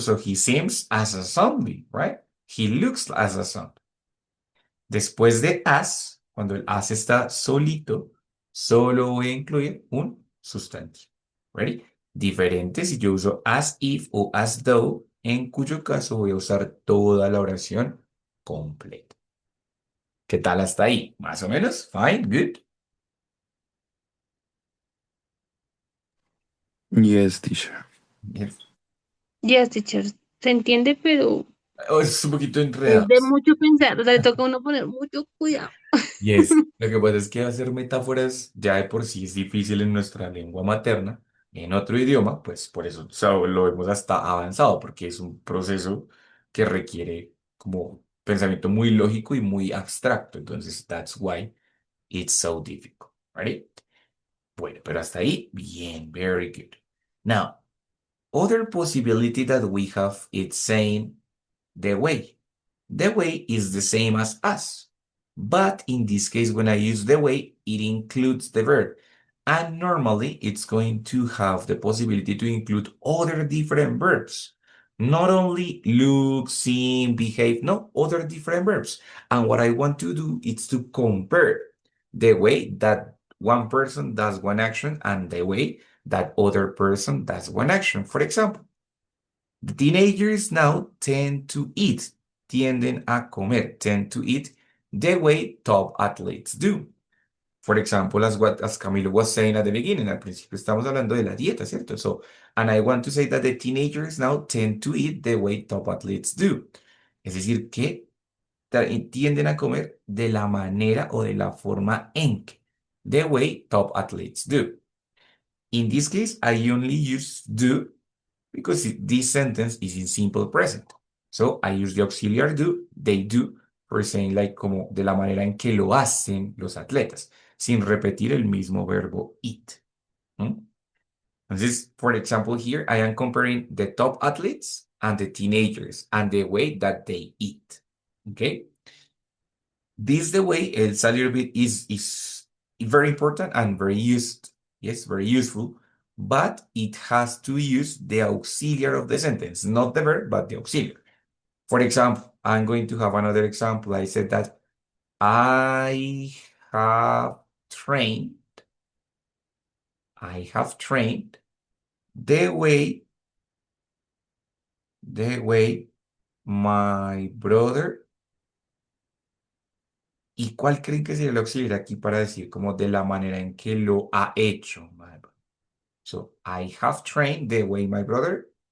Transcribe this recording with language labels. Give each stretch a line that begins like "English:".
English: So he seems as a zombie, right? He looks as a zombie.
Spanish: Después de as, cuando el as está solito, solo voy a incluir un sustantivo. ¿Ready? Diferente si yo uso as if o as though, en cuyo caso voy a usar toda la oración completa. ¿Qué tal hasta ahí? ¿Más o menos?
English: Fine, good. Yes, teacher. Yes. Yes, teacher.
Spanish: Se entiende, pero Oh, es un poquito es enredado. de mucho pensar. O sea, le toca a uno poner mucho cuidado.
English: Yes.
Spanish: Lo que pasa es que hacer metáforas ya de por sí es difícil en nuestra lengua materna, en otro idioma, pues por eso, o sea, lo vemos hasta avanzado, porque es un proceso que requiere como pensamiento muy lógico y muy abstracto.
English: Entonces, that's why it's so difficult. Ready?
Spanish: Bueno, pero hasta ahí, bien,
English: very good. Now, other possibility that we have is saying the way. The way is the same as us. But in this case, when I use the way, it includes the verb. And normally it's going to have the possibility to include other different verbs. Not only look, seem, behave, no, other different verbs. And what I want to do is to compare the way that one person does one action and the way that other person does one action. For example, the teenagers now tend to eat,
Spanish: tienden a comer,
English: tend to eat the way top athletes do. For example, as Camilo was saying at the beginning,
Spanish: al principio estamos hablando de la dieta, ¿cierto?
English: So, and I want to say that the teenagers now tend to eat the way top athletes do.
Spanish: Es decir, que tienden a comer de la manera o de la forma en que,
English: the way top athletes do. In this case, I only use do because this sentence is in simple present. So I use the auxiliary do, they do, for saying like
Spanish: como de la manera en que lo hacen los atletas, sin repetir el mismo verbo eat. ¿Mm?
English: Entonces, for example, here I am comparing the top athletes and the teenagers and the way that they eat. Okay? This the way it's a little bit is very important and very used. Yes, very useful, but it has to use the auxiliary of the sentence, not the verb, but the auxiliary. For example, I'm going to have another example. I said that I have trained, I have trained the way my brother.
Spanish: ¿Y cuál creen que sería el auxiliar aquí para decir como de la manera en que lo ha hecho?
English: So, I have trained the way my brother.